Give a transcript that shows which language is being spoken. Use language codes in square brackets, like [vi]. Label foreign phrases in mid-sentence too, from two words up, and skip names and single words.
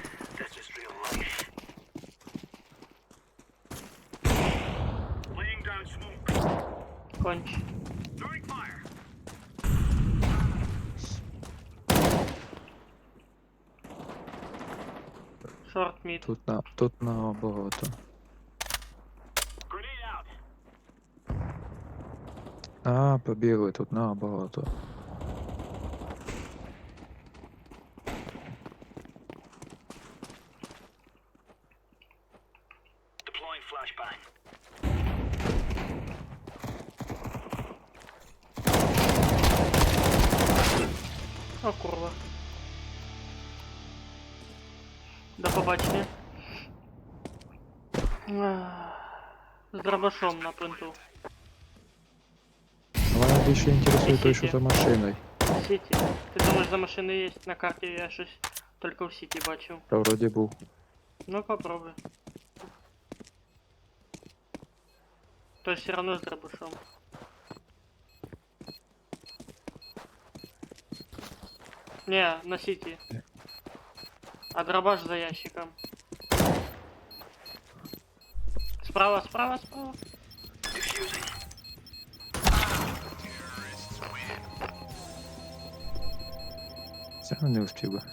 [en] This is real life. Laying down smoke. [uk] Конч. [en] Throwing fire. short mid. [uk] Тут набагато. [en] Grenade out. [uk] А, побігли, тут набагато. [en] Deploying flashbang. [uk] О, курва. До побачення. З дробашом на пленту. Мене більше інтересує той, що за машиною. Сіті. Ти думаєш, за машини є? На карті я щось тільки в Сіті бачив. Та вроді був. Ну попробуй. [ru] То есть все равно с дробашом. Не, на Сити. А дробаш за ящиком. Справа, справа, справа. [en] Diffusing. [uk] Це не успів би.